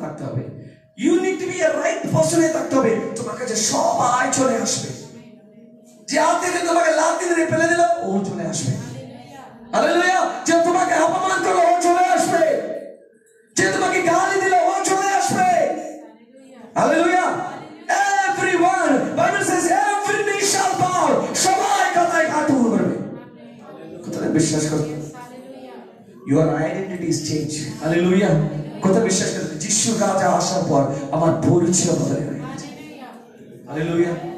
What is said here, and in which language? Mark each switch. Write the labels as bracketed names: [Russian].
[Bangla] থাকতে হবে, [English] you need to be a right [Bangla] পজিশনে থাকতে হবে। তোমার কাছে সবাই চলে আসবে, যে আত্মীয় তোমাকে লাথি মেরে ফেলে দিল ও চলে আসবে, হালেলুয়া। যে তোমাকে অপমান করলো ও চলে আসবে, যে তোমাকে গালি দিল ও চলে আসবে, hallelujah. [English] Everyone, Bible says every knee shall bow, [Bangla] সবাই কথায় হাঁটু করবে। কথাটা বিশ্বাস করো, [English] your identity is changed, hallelujah. [Bangla] কথা বিশ্বাস করো, যিশু রাজা আসার পর আমার পরিচয় বদলে গেছে, হালেলুয়া।